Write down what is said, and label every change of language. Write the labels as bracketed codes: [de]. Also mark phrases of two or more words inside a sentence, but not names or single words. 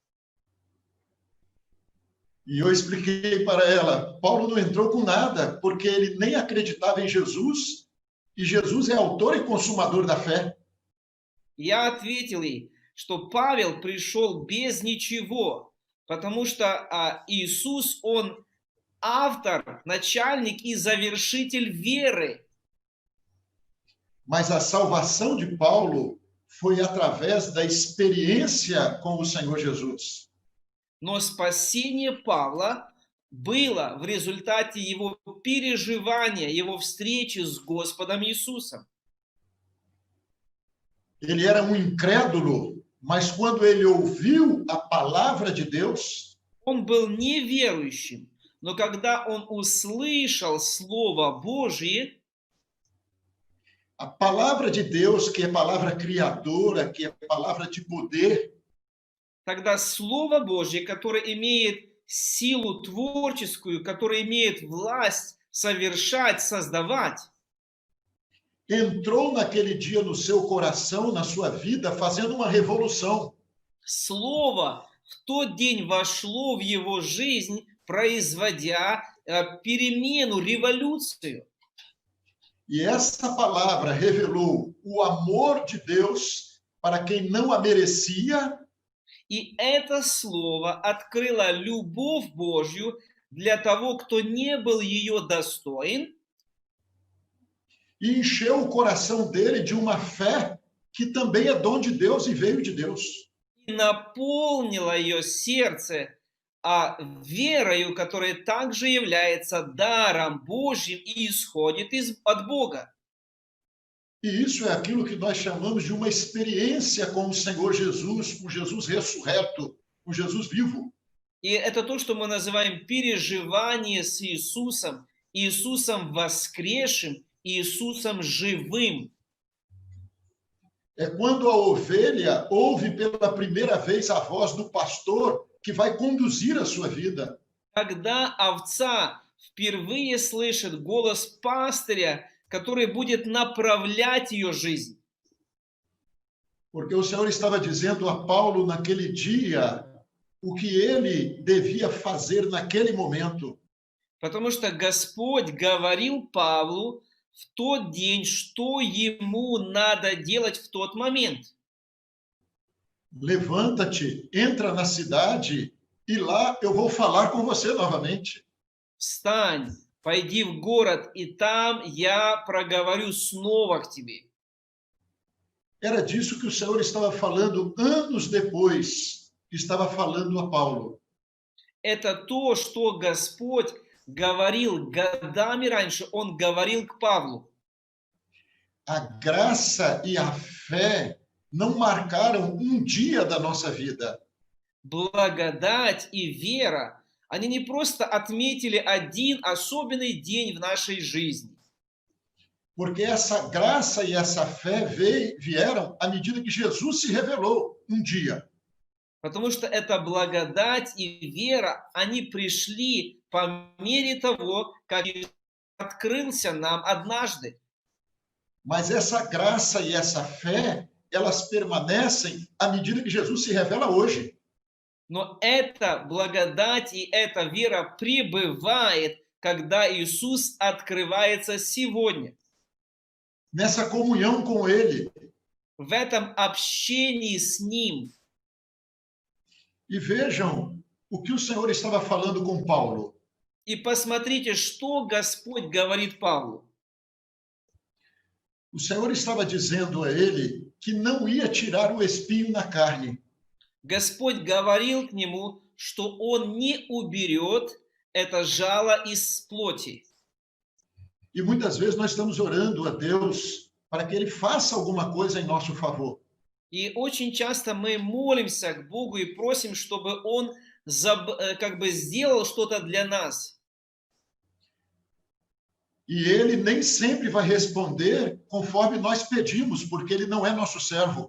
[pt] E eu expliquei para ela: Paulo não entrou com nada, porque ele nem acreditava em Jesus, e Jesus é autor e consumador da fé. [ru] Я ответил ей, что Павел пришел без ничего, потому что Иисус, Он автор, начальник и завершитель веры. [pt] Mas a salvação de Paulo foi através da experiência com o Senhor Jesus. [ru] Но спасение Павла было в результате его переживания, его встречи с Господом Иисусом. [pt] Ele era um incrédulo, mas quando ele ouviu a palavra de Deus, [ru] Он был неверующим, но когда он услышал Слово Божие, [pt] a palavra de Deus, que é palavra criadora, que é palavra de poder, [ru] тогда Слово Божье, которое имеет силу творческую, которое имеет власть совершать, создавать, [pt] entrou naquele dia no seu coração, na sua vida, fazendo uma revolução. [ru] Слово в тот день вошло в его жизнь, производя перемену, революцию. [pt] E essa palavra revelou o amor de Deus para quem não a merecia, [ru] И это слово открыло любовь Божью для того, кто не был ее достоин, [pt] e encheu o coração dele de uma fé que também é dom de Deus e veio de Deus. [ru] и наполнило ее сердце верою, которая также является даром Божьим и исходит от Бога. [pt] E isso é aquilo que nós chamamos de uma experiência com o Senhor Jesus, com Jesus ressurreto, com Jesus vivo. [ru] И это то, что мы называем переживание с Иисусом, Иисусом воскресшим, Иисусом живым. [pt] É quando a ovelha ouve pela primeira vez a voz do pastor que vai conduzir a sua vida. [ru] Когда овца впервые слышит голос пастыря, который будет направлять ее жизнь. [pt] Porque o Senhor estava dizendo a Paulo naquele dia o que ele devia fazer naquele momento. [ru] Потому что Господь говорил Павлу в тот день, что ему надо делать в тот момент. [pt] Levanta-te, entra na cidade e lá eu vou falar com você novamente. [ru] Встань, пойди в город, и там я проговорю снова к тебе. [pt] Era disso que o Senhor estava falando anos depois, estava falando a Paulo. [ru] Это то, что Господь говорил годами раньше, Он говорил к Павлу. [pt] A graça e a fé não marcaram um dia da nossa vida. [ru] Благодать и вера, они не просто отметили один особенный день в нашей жизни. [pt] Porque essa graça e essa fé vieram à medida que Jesus se revelou um dia. [ru] Потому что эта благодать и вера, они пришли по мере того, как Иисус открылся нам однажды. [pt] Mas essa graça e essa fé, elas permanecem à medida que Jesus se revela hoje. [ru] Но эта благодать и эта вера пребывает, когда Иисус открывается сегодня. [pt] Nessa comunhão com Ele. [ru] В этом общении с Ним. [pt] E vejam o que o Senhor estava falando com Paulo. [ru] И посмотрите, что Господь говорит Павлу. [pt] O Senhor estava dizendo a ele que não ia tirar o espinho na carne. [ru] Господь говорил к нему, что Он не уберет это жало из плоти. [pt] E muitas vezes nós estamos orando a Deus para que Ele faça alguma coisa em nosso favor. [ru] И очень часто мы молимся к Богу и просим, чтобы Он как бы сделал что-то для нас. [pt] E Ele nem sempre vai responder conforme nós pedimos, porque Ele não é nosso servo.